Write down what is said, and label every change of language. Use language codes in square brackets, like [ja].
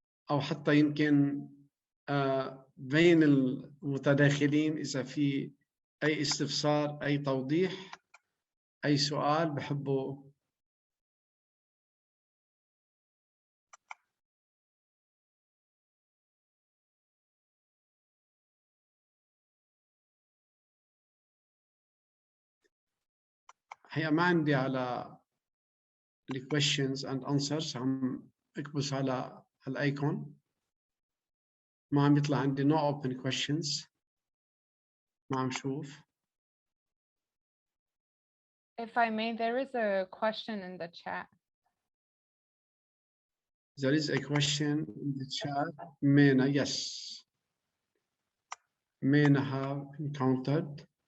[ar] أو حتى يمكن بين المتداخلين إذا في أي استفسار، أي توضيح، أي سؤال بحبوا هي ما عندي على [en] questions and answers. [ar] عم اكبس على الايكون، ما عم يطلع عندي [en] no open questions. [ar] ما عم شوف. [en] If I may, there is a question in the chat. There is a question in the chat. MENA, yes. MENA have encountered